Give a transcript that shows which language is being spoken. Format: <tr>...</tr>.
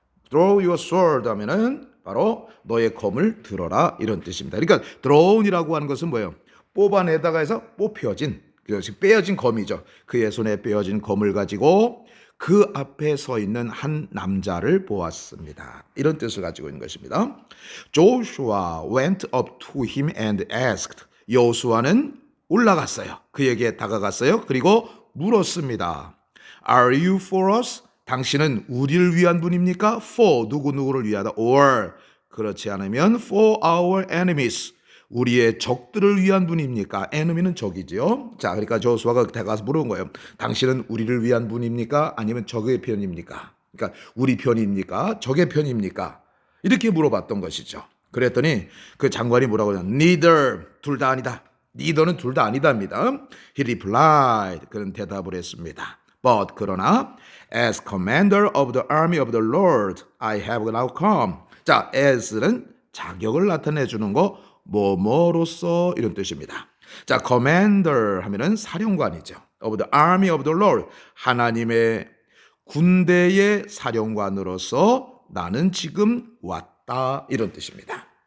<en>draw your sword</en> <ko>하면은 바로 너의 검을 들어라 이런 뜻입니다. 그러니까 draw이라고 하는 것은 뭐예요? 뽑아내다가 해서 뽑혀진, 빼어진 검이죠. 그의 손에 빼어진 검을 가지고 그 앞에 서 있는 한 남자를 보았습니다. 이런 뜻을 가지고 있는 것입니다.</ko> <en>Joshua went up to him and asked.</en> <ko>여호수아는 올라갔어요. 그에게 다가갔어요. 그리고 물었습니다.</ko> <en>Are you for us?</en> <ko>당신은 우리를 위한 분입니까? For 누구누구를 위하다.</ko> <en>Or</en> <ko>그렇지 않으면</ko> <en>for our enemies.</en> <ko>우리의 적들을 위한 분입니까? enemy는 적이죠. 자, 그러니까 조수아가 다가가서 물은 거예요. 당신은 우리를 위한 분입니까? 아니면 적의 편입니까? 그러니까 우리 편입니까? 적의 편입니까? 이렇게 물어봤던 것이죠. 그랬더니 그 장관이 뭐라고 하냐? Neither. 둘 다 아니다. neither는 둘 다 아니다입니다.</ko> <en>He replied.</en> <ko>그런 대답을 했습니다.</ko> <en>But</en> <ko>그러나</ko> <en>as commander of the army of the Lord, I have now come.</en> <ko>자, as는 자격을 나타내 주는 거 뭐뭐로서 이런 뜻입니다. 자, commander 하면은 사령관이죠.</ko> <en>of the army of the Lord,</en> <ko>하나님의 군대의 사령관으로서 나는 지금 왔다 이런 뜻입니다.</ko>